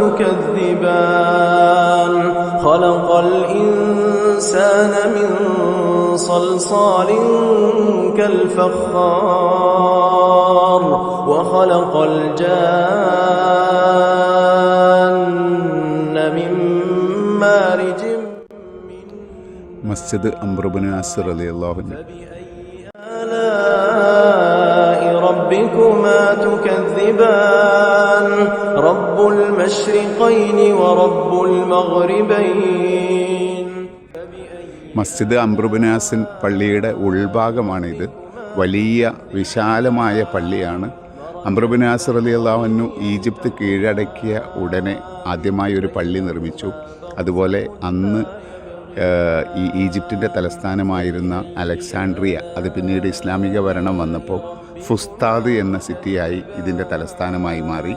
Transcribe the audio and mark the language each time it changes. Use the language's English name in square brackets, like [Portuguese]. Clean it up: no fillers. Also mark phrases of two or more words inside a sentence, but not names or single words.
[Arabic] تكذبان خلق الإنسان من صلصال كالفخار وخلق الجان من مارج مسجد عمرو بن العاص رضي الله عنه. آلاء ربكما تكذبان رب المشرقين ورب المغربين. [Malayalam] മസ്ജിദ് അംർ ഇബ്നു ആസ് പള്ളിയുടെ ഉൾഭാഗമാണിത്. വലിയ വിശാലമായ പള്ളിയാണ്. അംർ ഇബ്നു ആസ് [Arabic] رضي الله عنه [Malayalam] ഈജിപ്ത് കീഴടക്കിയ ഉടനെ ആദ്യമായി ഒരു പള്ളി നിർമ്മിച്ചു. അതുപോലെ അന്ന് ഈ ഈജിപ്തിൻ്റെ തലസ്ഥാനമായിരുന്ന അലക്സാൻഡ്രിയ, അത് പിന്നീട് ഇസ്ലാമിക ഭരണം വന്നപ്പോൾ ഫുസ്താദ് എന്ന സിറ്റിയായി ഇതിൻ്റെ തലസ്ഥാനമായി മാറി.